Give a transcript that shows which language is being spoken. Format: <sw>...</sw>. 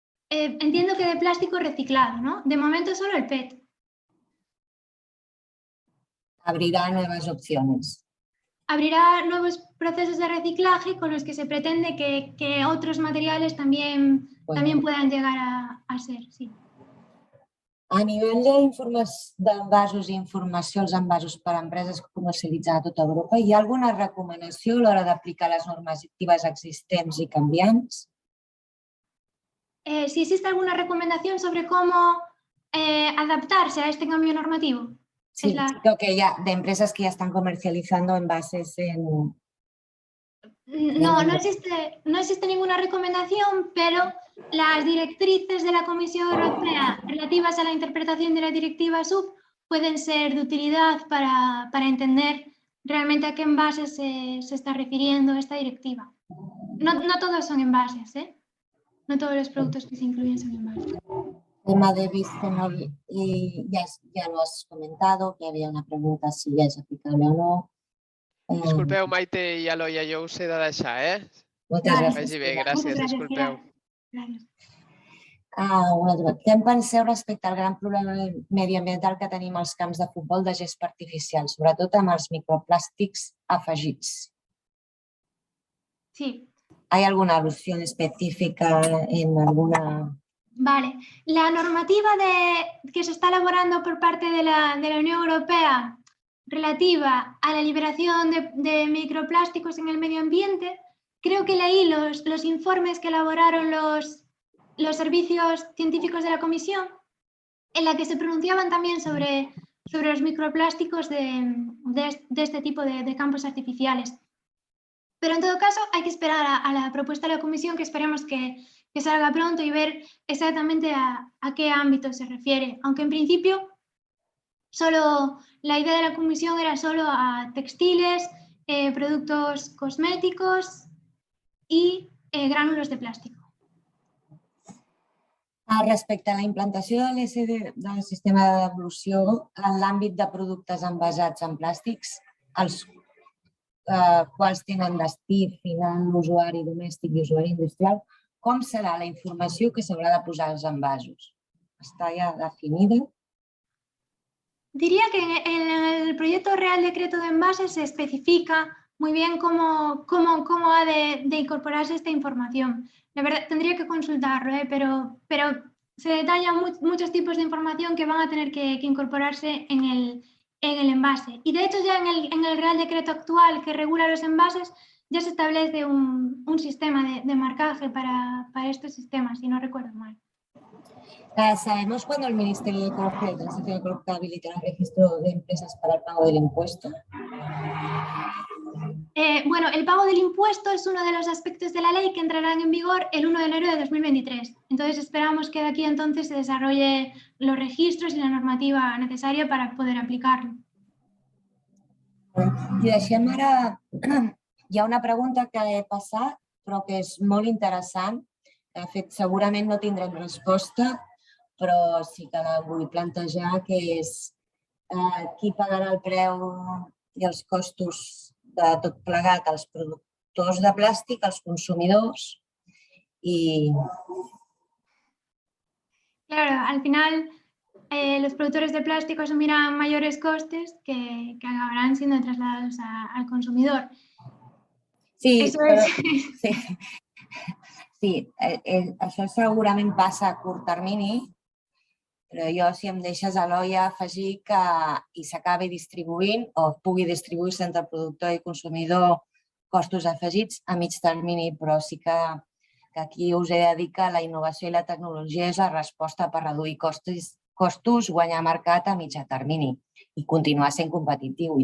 <es>Entiendo que de plástico reciclado, ¿no? De momento solo el PET. Abrirá nuevas opciones. Abrirá nuevos procesos de reciclaje con los que se pretende que otros materiales también puedan llegar a ser, sí.</es> <ca>A nivell d'envasos i informació als envasos per a empreses que comercialitzen a tota Europa, hi ha alguna recomanació a l'hora d'aplicar les normatives existents i canviants?</ca> <es>Si existe alguna recomendación sobre cómo adaptarse a este cambio normativo. Sí, creo que ya de empresas que ya están comercializando envases en... No existe ninguna recomendación, pero las directrices de la Comisión Europea relativas a la interpretación de la directiva SUP pueden ser de utilidad para entender realmente a qué envases se está refiriendo esta directiva. No todos son envases, ¿eh? No todos los productos que se incluyen son envases. Tema de bisfenol, y ya lo has comentado, que había una pregunta si ya es aplicable o no.</es> <ca>Disculpeu, Maite i Eloi, jo us he de deixar, Moltes gràcies. Vagi bé, gràcies, disculpeu. Gràcies. Què en penseu respecte al gran problema mediambiental que tenim als camps de futbol de gespa artificial, sobretot amb els microplàstics afegits? Sí.</ca> <es>¿Hay alguna alusión específica en alguna...? Vale. La normativa que se está elaborando por parte de la Unión Europea relativa a la liberación de microplásticos en el medio ambiente, creo que leí los informes que elaboraron los servicios científicos de la Comisión, en la que se pronunciaban también sobre los microplásticos de este tipo de campos artificiales. Pero en todo caso hay que esperar a la propuesta de la Comisión, que esperemos que salga pronto, y ver exactamente a qué ámbito se refiere, aunque en principio la idea de la Comisión era solo a textiles, productos cosméticos y gránulos de plástico.</es> <ca>Respecte a la implantació de l'ESD del sistema de devolució en l'àmbit de productes envasats en plàstics, els quals tenen destí final, usuari domèstic i usuari industrial, com serà la informació que s'haurà de posar als envasos? Està ja definida?</ca> <es>Diría que en el proyecto Real Decreto de Envases se especifica muy bien cómo ha de incorporarse esta información. La verdad, tendría que consultarlo, pero se detallan muchos tipos de información que van a tener que incorporarse en el envase. Y de hecho ya en el Real Decreto actual que regula los envases ya se establece un sistema de marcaje para estos sistemas, si no recuerdo mal. ¿Sabemos cuándo el Ministerio de Ecología y Transición Ecológica habilitará el registro de empresas para el pago del impuesto? Bueno, el pago del impuesto es uno de los aspectos de la ley que entrarán en vigor el 1 de enero de 2023. Entonces esperamos que de aquí entonces se desarrolle los registros y la normativa necesaria para poder aplicarlo.</es> <ca>I deixem ara... Hi ha una pregunta que he passat, però que és molt interessant. De fet, segurament no tindrem resposta, però sí que la vull plantejar, que és qui pagarà el preu i els costos de tot plegat, els productors de plàstic, els consumidors i...</ca> <es>Claro, al final los productores de plástico asumirán mayores costes que acabarán siendo trasladados al consumidor. Sí, Eso</es> <ca>però,</ca> <es>es...</es> <ca>sí, això segurament passa a curt termini, però jo, si em deixes, Eloi, afegir que s'acabi distribuint o pugui distribuir-se entre productor i consumidor costos afegits a mig termini, però sí que aquí us he de dir que la innovació i la tecnologia és la resposta per reduir costos, guanyar mercat a mitjà termini i continuar sent competitiu.</ca>